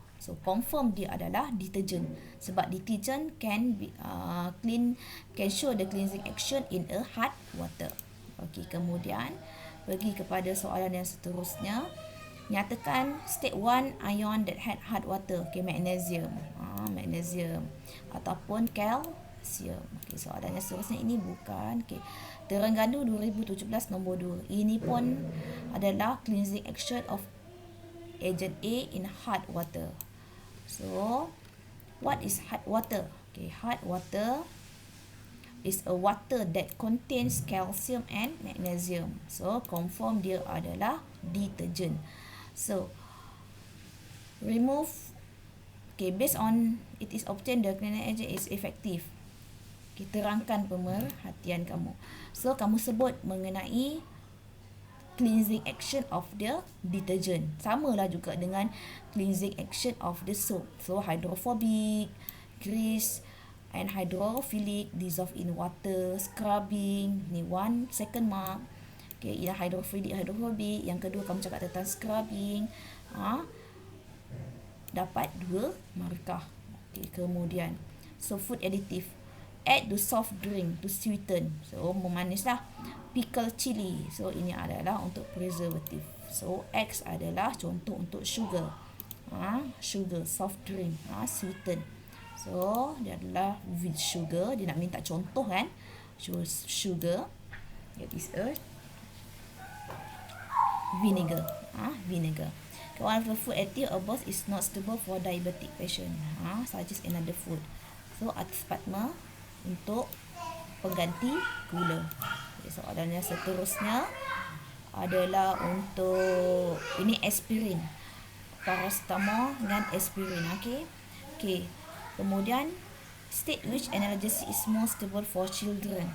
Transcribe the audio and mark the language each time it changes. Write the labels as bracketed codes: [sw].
[ms] So, confirm dia adalah detergent. Sebab [en] detergent can show the cleansing action in a hard water. [ms] Okey, kemudian pergi kepada soalan yang seterusnya. Nyatakan [en] state one ion that had hard water. [ms] Okay, magnesium. Magnesium. Ataupun calcium. Okay, soalan yang seterusnya ini bukan. [en] Okay. [ms] Terengganu 2017 nombor 2. Ini pun adalah [en] cleansing action of agent A in hard water. So, what is hard water? Okay, hard water is a water that contains calcium and magnesium. [ms] So, confirm dia adalah detergent. [en] So, remove. Okay, based on it is obtained, the cleaning agent is effective. [ms] Kita terangkan pemerhatian kamu. So, kamu sebut mengenai [en] cleansing action of the detergent. [ms] Samalah juga dengan [en] cleansing action of the soap. So, hydrophobic, grease, and hydrophilic, dissolve in water, scrubbing. [ms] Ni 1 second mark. Okay, ialah hydrophobic. Yang kedua, kamu cakap tentang scrubbing. Dapat 2 markah. Okay, kemudian, so food additive. [en] Add to soft drink to sweeten. [ms] So, memanislah. Pickle chili. So, ini adalah untuk preservative. So, X adalah contoh untuk sugar. [en] Sugar, soft drink. Sweeten. So, [ms] dia adalah [en] with sugar. [ms] Dia nak minta contoh kan. [en] So, sugar. That is a vinegar. Vinegar. One of the food additive above is not suitable for diabetic patient. Suggest another food. So, aspartame [ms] untuk pengganti gula. Okay, soalan yang seterusnya adalah untuk ini aspirin. Paracetamol dengan aspirin. Okay. Kemudian [en] state which analgesic is more suitable for children.